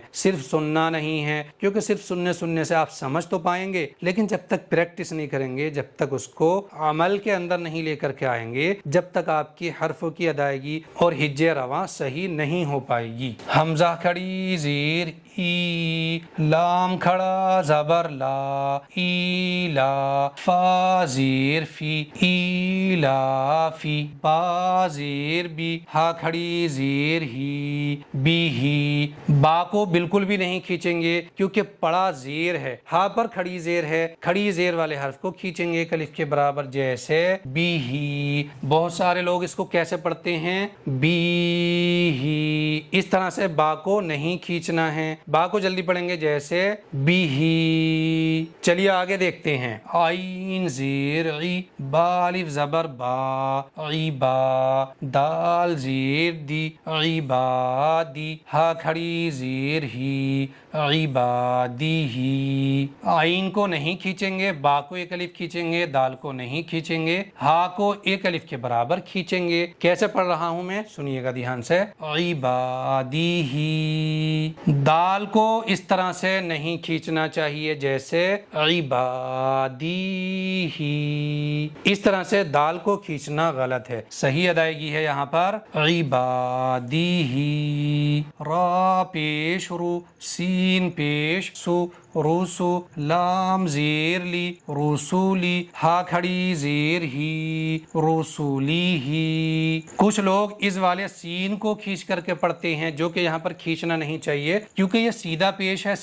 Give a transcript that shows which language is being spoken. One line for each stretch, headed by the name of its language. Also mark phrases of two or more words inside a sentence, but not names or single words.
Urdu: صرف سننا نہیں ہے، کیونکہ صرف سننے سے آپ سمجھ تو پائیں گے، لیکن جب تک پریکٹس نہیں کریں گے، جب تک اس کو عمل کے اندر نہیں لے کر کے آئیں گے، جب تک آپ کی حرفوں کی ادائیگی اور ہجے رواں صحیح نہیں ہو پائے گی۔ حمزہ کھڑی زیر ای، لام کھڑا زبر لا، ای لا، فا زیر فی، ای لا فی، با زیر بی، ہا کھڑی زیر ہی، بی ہی۔ با کو بالکل بھی نہیں کھینچیں گے کیونکہ پڑا زیر ہے، ہا پر کھڑی زیر ہے، کھڑی زیر والے حرف کو کھینچیں گے ایک الف کے برابر، جیسے بی ہی۔ بہت سارے لوگ اس کو کیسے پڑھتے ہیں؟ بی ہی، اس طرح سے با کو نہیں کھینچنا ہے۔ با کو جلدی پڑھیں گے جیسے بھی. چلیے آگے دیکھتے ہیں. عین زیر عی، با الف زبر با، عیبا. دال زیر دی، عبادی. ہا کھڑی زیر ہی، عبادی. عین کو نہیں کھینچیں گے، با کو ایک الف کھینچیں گے، دال کو نہیں کھینچیں گے، ہا کو ایک الف کے برابر کھینچیں گے. کیسے پڑھ رہا ہوں میں؟ سنیے گا دھیان سے. عبادی. دال کو اس طرح سے نہیں کھینچنا چاہیے جیسے عبادی. اس طرح سے دال کو کھینچنا غلط ہے. صحیح ادائیگی ہے یہاں پر عبادی. را پیش رو، سین پیش سو، روسو. لام زیر لی، رسولی. ہا کھڑی زیر ہی، رسولی ہی. کچھ لوگ اس والے سین کو کھینچ کر کے پڑھتے ہیں جو کہ یہاں پر کھینچنا نہیں چاہیے کیونکہ یہ سیدھا پیش ہے.